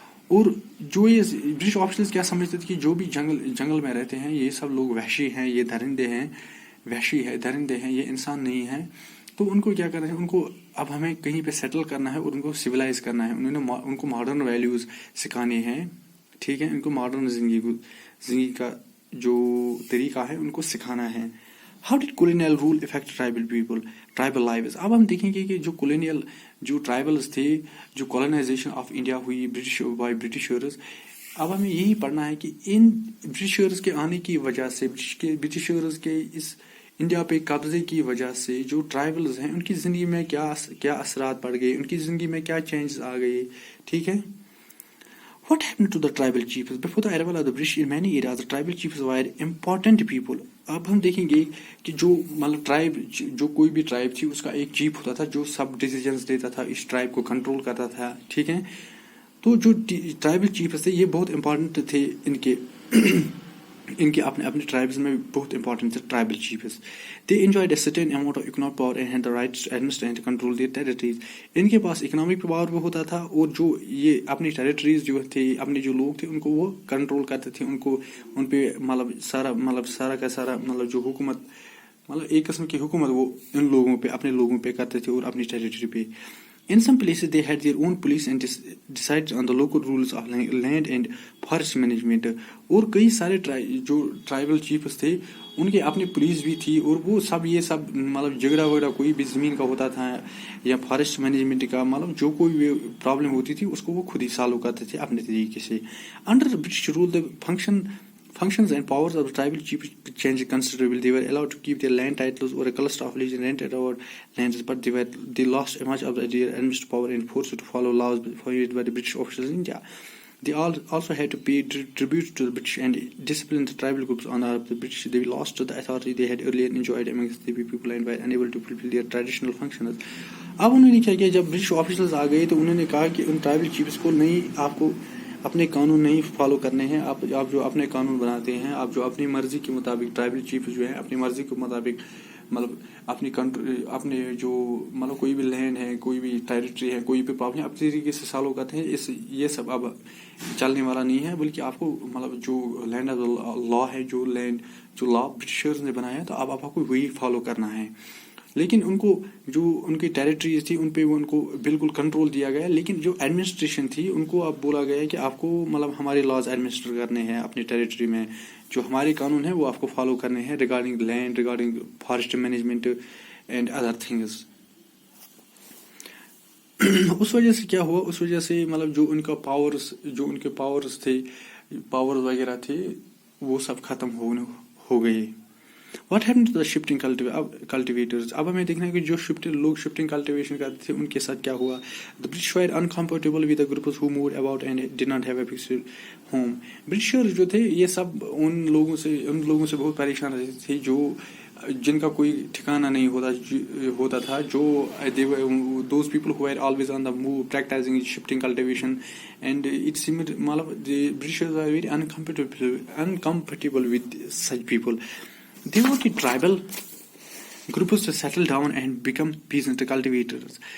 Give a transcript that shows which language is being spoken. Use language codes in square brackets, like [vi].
[ur] اور جو یہ برٹش آفیسرز کیا سمجھتے تھے کہ جو بھی جنگل میں رہتے ہیں یہ سب لوگ وحشی ہیں, یہ درندے ہیں, درندے ہیں, یہ انسان نہیں ہیں. تو ان کو کیا کرنا ہے, ان کو اب ہمیں کہیں پہ سیٹل کرنا ہے اور ان کو سویلائز کرنا ہے. ان کو ماڈرن ویلیوز سکھانے ہیں, ٹھیک ہے, ان کو ماڈرن زندگی کا جو طریقہ ہے ان کو سکھانا ہے. [en] How did colonial rule affect tribal lives? [ur] اب ہم دیکھیں گے کہ جو ٹرائبلز تھے, جو کولونائزیشن آف انڈیا ہوئی بائی برٹشرز, اب ہمیں یہی پڑھنا ہے کہ ان برٹشرز کے آنے کی وجہ سے, برٹشرز کے اس انڈیا پہ قبضے کی وجہ سے جو ٹرائبلز ہیں ان کی زندگی میں کیا اثرات پڑ گئے, ان کی زندگی میں کیا چینجز آ گئے, ٹھیک ہے. [en] What happened to the tribal chiefs? Before the arrival of the British in many areas, the tribal chiefs were important people. [ur] اب ہم دیکھیں گے کہ جو مطلب جو کوئی بھی ٹرائب تھی اس کا ایک چیف ہوتا تھا جو سب ڈیسیجنز لیتا تھا, اس ٹرائب کو کنٹرول کرتا تھا, ٹھیک ہے. تو جو ٹرائبل چیفز تھے یہ بہت امپورٹنٹ تھے, ان کے اپنے ٹرائبز میں بہت امپورٹنٹ تھے tribal chiefs. [en] They enjoyed a certain amount of economic power and had the right to administer and control their territories. [ur] ان کے پاس اکنامک پاور بھی ہوتا تھا اور جو یہ اپنی ٹیریٹریز جو تھے, اپنے جو لوگ تھے ان کو وہ کنٹرول کرتے تھے. ان پہ سارا کا سارا جو حکومت, ایک قسم کی حکومت وہ ان لوگوں پہ, اپنے لوگوں پہ کرتے تھے اور اپنی ٹیریٹری پہ. [en] In some places they had their own police and decided on the local rules of land and forest management. [ur] اور کئی سارے جو ٹرائبل چیفز تھے ان کے اپنی پولیس بھی تھی, اور وہ سب یہ سب جھگڑا وغیرہ کوئی بھی زمین کا ہوتا تھا یا فارسٹ مینجمنٹ کا, جو کوئی بھی پرابلم ہوتی تھی اس کو وہ خود ہی سالو کرتے تھے اپنے طریقے سے. [en] Under British rule the functions and powers of the tribal chiefs changed considerably. They were allowed to keep their land titles or a cluster of legends rented out lands, but they lost much of their administrative power and forced to follow laws provided by the British officials in India. They also had to pay tribute to the British and discipline the tribal groups on the British. They lost the authority they had earlier enjoyed amongst the people and were unable to fulfill their traditional functions. [ur] اب انہوں نے کیا کیا, جب British officers آ گئے تو انہوں نے کہا کہ ان ٹرائبل چیفز کو نہیں, آپ کو اپنے قانون نہیں فالو کرنے ہیں, آپ جو اپنے قانون بناتے ہیں, آپ جو اپنی مرضی کے مطابق, ٹرائبل چیف جو ہے اپنی مرضی کے مطابق اپنے جو کوئی بھی لینڈ ہے, کوئی بھی ٹیریٹری ہے, کوئی بھی پرابلم اپنے طریقے سے سالو کرتے ہیں. یہ سب اب چلنے والا نہیں ہے, بلکہ آپ کو جو لینڈ آف لا ہے, جو لا برٹشرز نے بنایا, تو اب آپ کو وہی فالو کرنا ہے. لیکن ان کو جو ان کی ٹیریٹریز تھی ان پہ ان کو بالکل کنٹرول دیا گیا, لیکن جو ایڈمنسٹریشن تھی ان کو اب بولا گیا کہ آپ کو ہمارے لاز ایڈمنسٹر کرنے ہیں اپنی ٹیریٹری میں, جو ہمارے قانون ہیں وہ آپ کو فالو کرنے ہیں regarding land, regarding forest management and other things. اس وجہ سے کیا ہوا, اس وجہ سے جو ان کے پاورز تھے, پاورز وغیرہ تھے, وہ سب ختم ہو گئے. [en] What happened to the shifting cultivators? [ur] اب ہمیں دیکھنا ہے کہ جو لوگ شفٹنگ کلٹیویشن کرتے تھے ان کے ساتھ کیا ہوا. [en] The British were uncomfortable with the groups who moved about and did not have a fixed home. [ur] برٹشر جو تھے یہ سب ان لوگوں سے بہت پریشان رہتے تھے جن کا کوئی ٹھکانہ نہیں ہوتا تھا, جو [en] those people who were always on the move practicing shifting cultivation, and it seemed the Britishers were very uncomfortable with such people. [ur] دیکھو کہ [en] groups to settle down and become peasant cultivators.